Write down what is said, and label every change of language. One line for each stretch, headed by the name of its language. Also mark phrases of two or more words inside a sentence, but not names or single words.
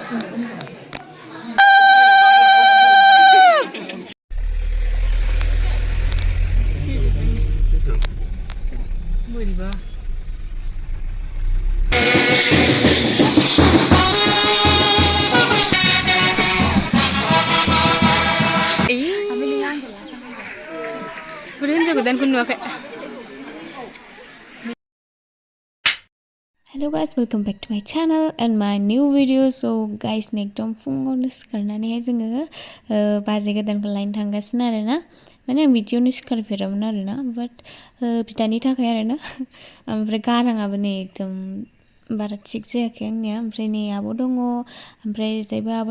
Bodo: बोरैबा gwdan नुवाखै
English: Hello guys, welcome back to my channel and my new video. So guys,
Bodo: एकदम फुङावनो सिखारनानैहाय जोङो बाजै गोदानखौ लायनो थांगासिनो आरोना माने आं बिदियावनो सिखारफेरामोन आरोना बाट बिदानि थाखाय आरोना ओमफ्राय गाराङाबो नै एकदम बारा थिग जायाखै आंनिया ओमफ्राय नै आब' दङ ओमफ्राय जायबो आब'